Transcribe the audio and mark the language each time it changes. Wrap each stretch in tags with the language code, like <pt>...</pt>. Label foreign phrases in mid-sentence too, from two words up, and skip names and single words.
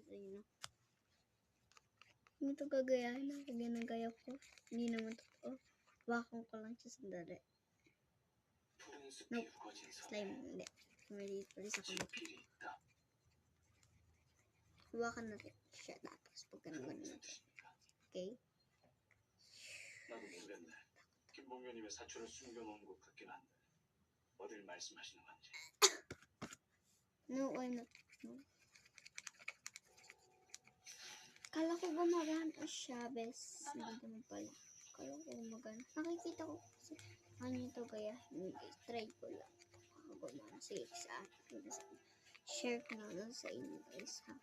<tl>Ayun o. Ito gagayahin ako. Ginagaya ko. Hindi naman totoo. Bakong ko lang siya sandali. Nope. Slime. Hindi. Malis ako dito. Hawakan natin siya. Tapos pag ganun natin. Okay?</tl> <ko>나도 모르겠네. 김봉현님의 사촌을 숨겨놓은 것 같긴 한데 어딜 말씀하시는 건지.</ko> <en>No, I'm not. No.</en> <tl>Kala ko gumagana siya, bes. Hindi naman pala. Kala ko gumagana. Nakikita ko kasi. Ano ito kaya? Guys, try ko lang. Gumana. Sige, sa akin. Share ko na lang sa inyo guys, ha?</tl>